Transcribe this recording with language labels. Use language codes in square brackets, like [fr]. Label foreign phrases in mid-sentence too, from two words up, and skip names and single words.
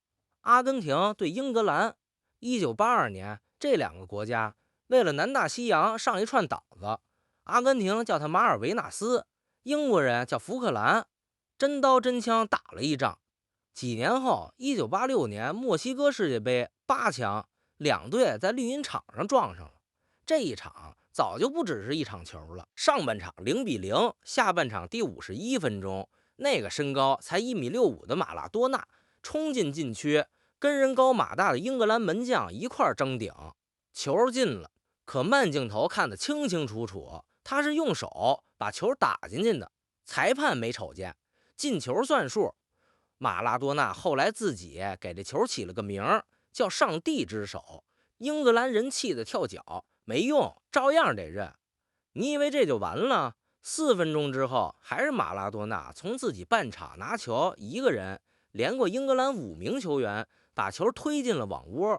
[zh] 阿根廷對英格蘭，1982年，這2個國家為了南大西洋上一串島子，阿根廷叫他馬爾維納斯，英國人叫福克蘭，真刀真槍打了一仗。幾年後，1986年墨西哥世界杯8強，2隊在綠茵場上撞上了。這一場早就不只是一場球了。上半场0-0，下半场第51分鐘，那个身高才1.65米的马拉多纳冲进禁区，跟人高马大的英格蘭门将一塊争顶，球进了。可慢鏡頭看得清清楚楚，他是用手把球打進去的，裁判沒瞅見，進球算數。馬拉多納後來自己給這球起了個名叫上帝之手，英格蘭人氣得跳腳，沒用，照樣得認。你以為這就完了？4分鐘之後，還是馬拉多納從自己半場拿球，一個人連過英格蘭5名球員，把球推進了網窩。